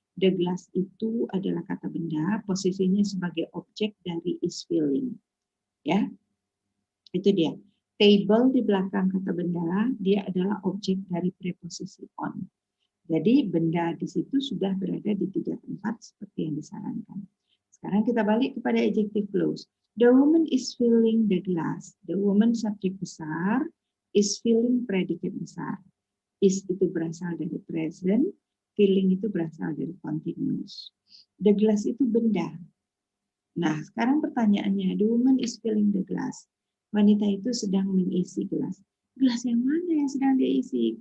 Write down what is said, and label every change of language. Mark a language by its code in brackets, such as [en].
[id] The glass itu adalah kata benda, posisinya sebagai objek dari is filling. Ya, itu dia. Table di belakang kata benda, dia adalah objek dari preposisi on. Jadi benda di situ sudah berada di 3 tempat seperti yang disarankan. Sekarang kita balik kepada adjective clause. [en] The woman is filling the glass. [id] The woman subjek besar, is filling predikat besar. Is itu berasal dari present, filling itu berasal dari continuous. The glass itu benda. Nah, sekarang pertanyaannya, [en] the woman is filling the glass. [id] Wanita itu sedang mengisi gelas. Gelas yang mana yang sedang diisi?